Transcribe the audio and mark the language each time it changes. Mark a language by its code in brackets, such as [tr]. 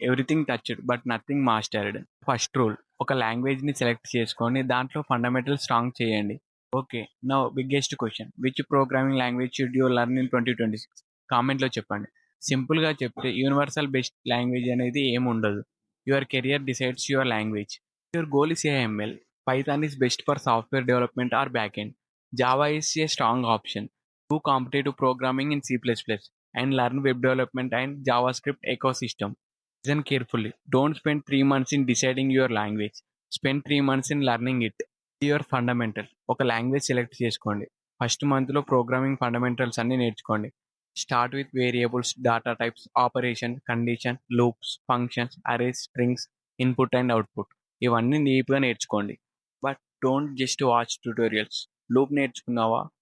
[en] Everything touched but nothing mastered. First rule, [te] ఒక లాంగ్వేజ్ని select చేసుకొని దాంట్లో ఫండమెంటల్ స్ట్రాంగ్ చేయండి. [en] Okay, now biggest question, which programming language should you learn in 2026? [te] కామెంట్లో చెప్పండి. సింపుల్గా చెప్తే యూనివర్సల్ బెస్ట్ లాంగ్వేజ్ అనేది ఏమి ఉండదు. [en] Your career decides your language. Your goal is AML. Python is best for software development or backend. Java is a strong option. Do competitive programming in C++ and learn web development and JavaScript ecosystem. Listen carefully. Don't spend 3 months in deciding your language. Spend 3 months in learning it. Your fundamental. [te] ఒక language select చేసుకోండి. First మంత్లో programming fundamentals అన్ని నేర్చుకోండి. [en] Start with variables, data types, operation, condition, loops, functions, arrays, strings, input and output. [te] ఇవన్నీ డీప్గా నేర్చుకోండి. [en] But don't just watch tutorials. [te] Loop నేర్చుకున్నావా?